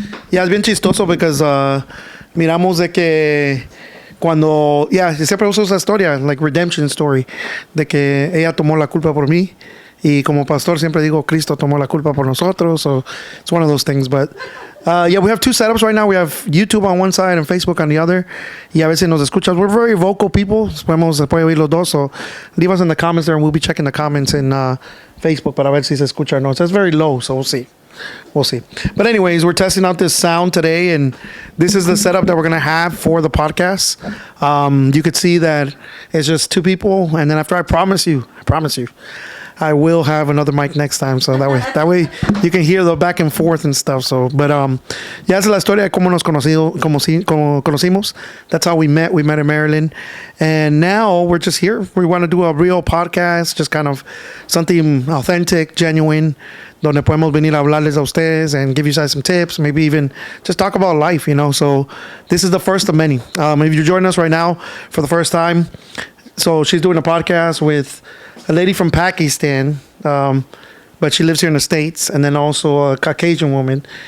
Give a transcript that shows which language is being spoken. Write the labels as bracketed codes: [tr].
[en] Yeah, [es] es bien chistoso [en] because [es] miramos de que cuando, siempre uso esa historia, [en] like redemption story, [es] de que ella tomó la culpa por mí. Y como pastor siempre digo, Cristo tomó la culpa por nosotros. [en] So it's one of those things. But we have two setups right now. We have YouTube on one side and Facebook on the other. [es] Y a veces nos escuchas. [en] We're very vocal people. [es] Se puede oír los dos. [en] So leave us in the comments there and we'll be checking the comments in Facebook [es] para ver si se escucha o no. [en] So it's very low, so we'll see. We'll see. But anyways, we're testing out this sound today, and this is the setup that we're going to have for the podcast. You could see that it's just two people, and then after I promise you, I will have another mic next time, so that way you can hear the back and forth and stuff. So, but [es] ya es la historia de cómo nos conocimos. [en] That's how we met. We met in Maryland, and now we're just here. We want to do a real podcast, just kind of something authentic, genuine, [es] donde podemos venir a hablarles a ustedes [en] and give you guys some tips, maybe even just talk about life, So this is the first of many. If you're joining us right now for the first time, so she's doing a podcast with a lady from Pakistan, but she lives here in the States, and then also a Caucasian woman.